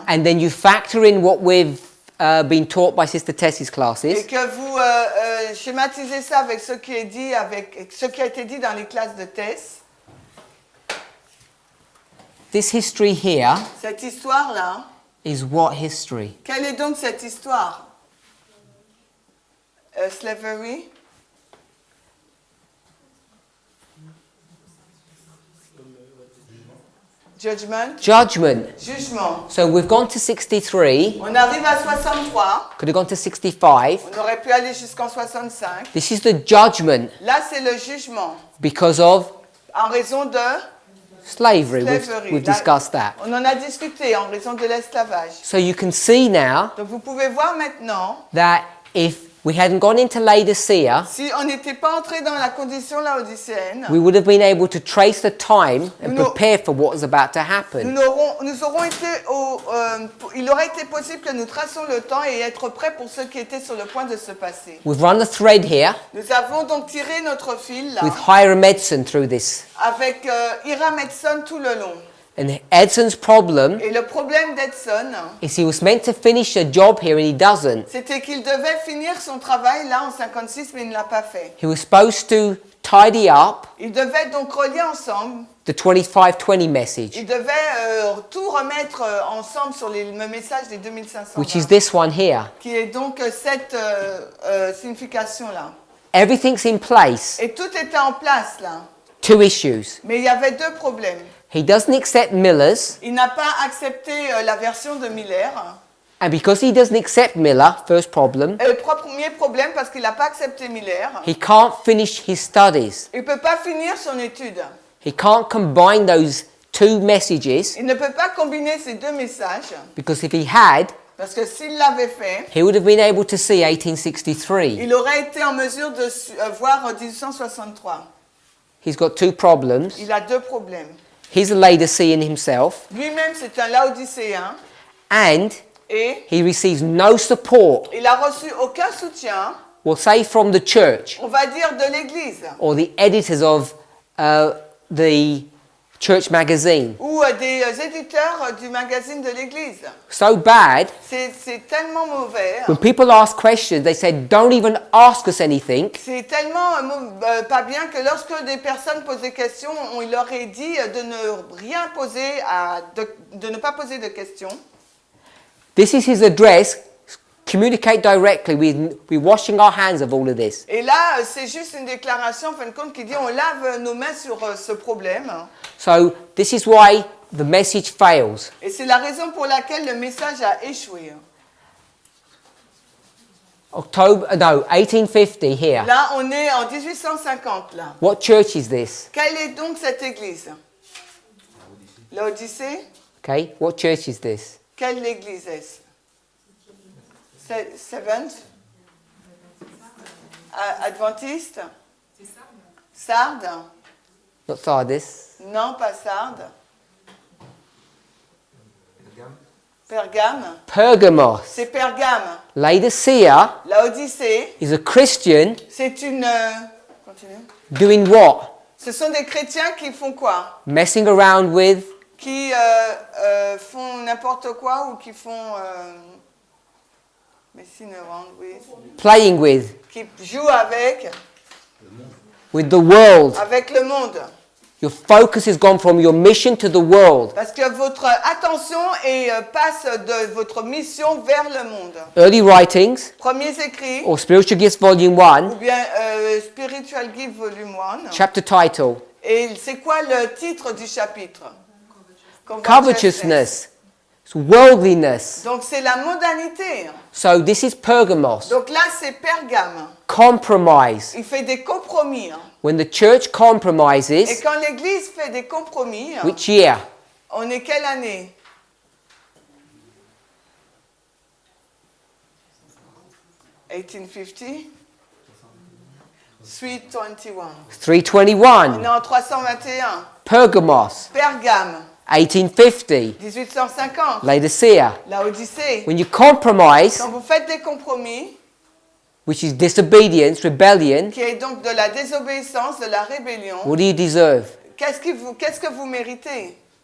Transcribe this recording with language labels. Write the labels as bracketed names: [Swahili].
[English] and then you factor in what we've been taught by Sister Tess's [French] et [English] classes, [French] que vous schématisez ça avec ce qui est dit, avec ce qui a été dit dans les classes de Tess, [English] this history here [French] cette histoire-là, [English] is what history? [French] quelle est donc cette histoire? [English] Slavery? Judgment? Judgment. [French] Jugement. [English] So we've gone to 63, [French] On arrive à 63, [English] could have gone to 65. [French] on aurait pu aller jusqu'en 65. [English] This is the judgment [French] Là, c'est le jugement, [English] because of [French] en raison de [English] slavery. slavery. We've [French] Là, [English] discussed that. [French] on en a discuté en raison de l'esclavage. [English] So you can see now [French] Donc vous pouvez voir maintenant, [English] that if we hadn't gone into Laodicea, [French] si on n'était pas entré dans la condition laodicéenne, [English] we would have been able to trace the time and No. prepare for what was about to happen. [French] nous aurons été il aurait été possible que nous tracions le temps et être prêts pour ce qui était sur le point de se passer. [English] We've run the thread here [French] Nous avons donc tiré notre fil là, [English] with Hiram Edson through this. [French] avec Hiram Edson tout le long. [English] And Edson's problem [French] Et le problème d'Edson, [English] is he was meant to finish a job here and he doesn't. [French] c'était qu'il devait finir son travail là en 56, mais il ne l'a pas fait. [English] He was supposed to tidy up [French] Il devait donc relier ensemble, [English] the 25-20 message, [French] il devait tout remettre ensemble sur le message des 2500, [English] which is this one here. [French] qui est donc cette signification-là. [English] Everything's in place. [French] Et tout était en place là, [English] Two issues. [French] mais il y avait deux problèmes. [English] He doesn't accept Miller's, [French] Il n'a pas accepté la version de Miller. [English] and because he doesn't accept Miller, first problem, [French] Le premier problème, parce qu'il n'a pas accepté Miller, [English] he can't finish his studies. [French] il ne peut pas finir son étude. [English] He can't combine those two messages [French] Il ne peut pas combiner ces deux messages, [English] because if he had, [French] parce que s'il l'avait fait, [English] he would have been able to see 1863. [French] il aurait été en mesure de voir 1863. [English] He's got two problems. [French] Il a deux problèmes. [English] He's a Laodicean himself, [French] Lui-même, c'est un laodicéen, [English] and [French] et [English] he receives no support, [French] il n'a reçu aucun soutien, [English] we'll say from the church [French] on va dire de l'Église, [English] or the editors of the church magazine. [French] ou des éditeurs du magazine de l'Église. [English] So bad, [French] C'est tellement mauvais, [English] when people ask questions, they said, don't even ask us anything. c'est tellement pas bien que lorsque des personnes posent des questions, on leur est dit de ne rien poser, de ne pas poser de questions. This is his address. Communicate directly. We're washing our hands of all of this. [French] Et là, c'est juste une déclaration, en fin de compte, qui dit on lave nos mains sur ce problème. [English] So this is why the message fails. [French] Et c'est la raison pour laquelle le message a échoué. [English] 1850 here. [French] Là, on est en 1850, là. [English] What church is this? [French] Quelle est donc cette église? L'Odyssée? [English] Okay, what church is this? [French] Quelle église est-ce? [English] Seventh? [French] Adventiste? Sardes? [English] Not Sardis. [French] Non, pas Sardes. Pergame? [English] Pergamos. [French] C'est Pergame. [English] Laodicea [French] L'Odyssée, [English] is a Christian [French] c'est une... continue. [English] doing what? [French] Ce sont des chrétiens qui font quoi? [English] Messing around with Qui font n'importe quoi ou qui font... messing around with... playing with [French] Qui jouent avec [English] the world. [French] le monde. [English] Your focus has gone from your mission to the world. [French] Parce que votre attention passe de votre mission vers le monde. [English] Early writings [French] Premiers écrits, [English] or Spiritual Gifts Volume [French] ou 1, bien Spiritual Gift Volume 1. [English] chapter title, [French] Et c'est quoi le titre du chapitre? [English] covetousness, it's worldliness. [French] Donc c'est la mondanité. [English] So this is Pergamos. [French] Donc là c'est Pergame. [English] Compromise. [French] Il fait des compromis. [English] When the church [French] Et [English] compromises, [French] quand l'Église fait des compromis, [English] which year? [French] on est quelle année? [English] 1850? 321. 321. [French] On est en 321. [English] Pergamos. [French] Pergame. 1850. 1850. [English] Laodicea. [French] Laodicée. [English] When you compromise, [French] Quand vous faites des compromis, [English] which is disobedience, rebellion, [French] qui est donc de la désobéissance, de la rébellion, [English] what do you deserve? [French] qu'est-ce que vous méritez?